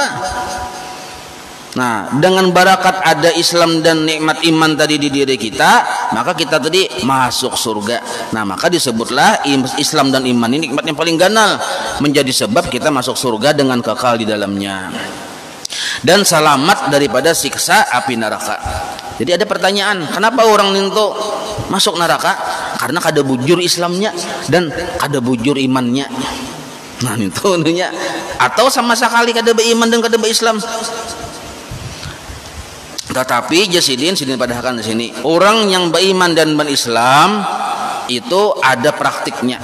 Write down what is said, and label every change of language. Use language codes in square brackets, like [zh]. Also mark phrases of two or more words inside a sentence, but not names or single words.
[bjn] Nah, dengan barakat ada Islam dan nikmat iman tadi di diri kita, maka kita tadi masuk surga. Nah, maka disebutlah Islam dan iman ini nikmat yang paling ganal, menjadi sebab kita masuk surga dengan kekal di dalamnya dan selamat daripada siksa api neraka. Jadi ada pertanyaan, kenapa orang itu masuk neraka? Karena kada bujur Islamnya dan kada bujur imannya. Nah, itu nya. Atau sama sekali kada beriman dan kada berislam. Tetapi jasidin padahkan di sini, orang yang beriman dan berislam itu ada praktiknya.